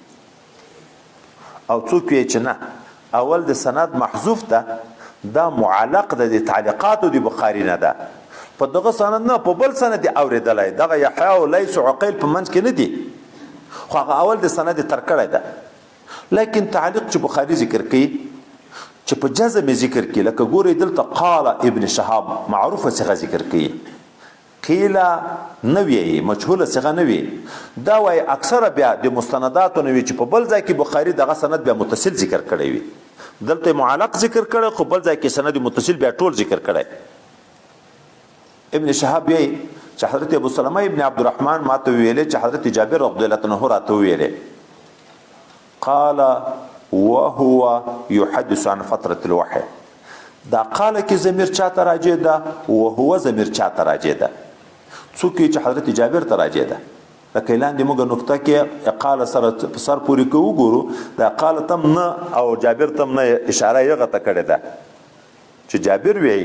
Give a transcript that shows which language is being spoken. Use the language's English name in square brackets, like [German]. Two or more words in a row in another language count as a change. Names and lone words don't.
[Pashto] او څوک یې چې نه اول د سند محذوف ده دا معلق ده د تعلیقات د بخاری نه ده، په دغه سند نه په بل سند اوریدلای. دغه یحیی او لیث او عقیل په منځ کې نه دي، خو هغه اول د سند تر کړی ده. لیکن تعلیق چې بخاری ذکر کوي چې په جزم ذکر کوي، لکه ګوري دلته قال ابن شهاب معروفه صيغه ذکر کوي، قیل نوی مجهوله صيغه نوی. دا وای اکثره بیا د مستندات نوی چې په بل ځای کې بخاری دغه سند بیا متصل ذکر کړی وي، دلته معلق ذکر کړی خو بل ځای کې سند متصل بیا ټول ذکر کړی. ابن شهاب یې چې حضرت ابو سلمہ ابن عبد الرحمن ماته ویلې چې حضرت جابر [Arabic] رضی الله عنه راته ویلې قال وهو يحدث عن فتره الوحي. [Pashto] دا قال کې ضمیر چاته راځي ده، وهو ضمیر چاته راځي ده، څوک چې حضرت جابر ته راځي ده. لکه لاندې موږ نقطه کې قال سره سر پوری کو وګورو، دا قال تم نه او جابر تم نه اشاره یې غته کړې ده چې جابر وی.